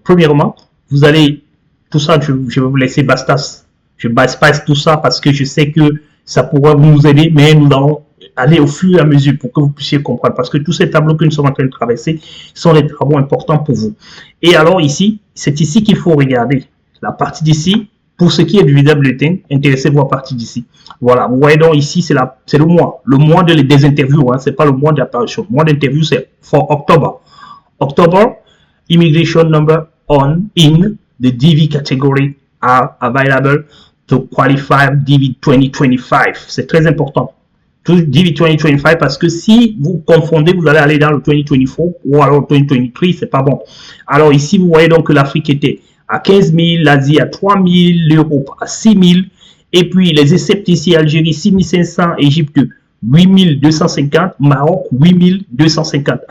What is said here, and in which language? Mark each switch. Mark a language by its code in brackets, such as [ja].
[fr] Premièrement, vous allez, tout ça, je vais vous laisser je bypass tout ça parce que je sais que ça pourra nous aider, mais nous allons aller au fur et à mesure pour que vous puissiez comprendre, parce que tous ces tableaux que nous sommes en train de traverser sont des travaux importants pour vous. Et alors ici, c'est ici qu'il faut regarder la partie d'ici. Pour ce qui est du visa bulletin, intéressez-vous à la partie d'ici. Voilà, vous voyez donc ici, c'est le mois des interviews, hein, c'est pas le mois d'apparition. Le mois d'interview, c'est [en] for October. October, immigration number in the DV category are available to qualify DV 2025. [fr] C'est très important. DV 2025 parce que si vous confondez, vous allez aller dans le 2024 ou alors 2023, c'est pas bon. Alors ici, vous voyez donc que l'Afrique était à 15 000, l'Asie à 3 000, l'Europe à 6 000, et puis les Égyptes ici, Algérie 6 500, Égypte 8 250, Maroc 8 250.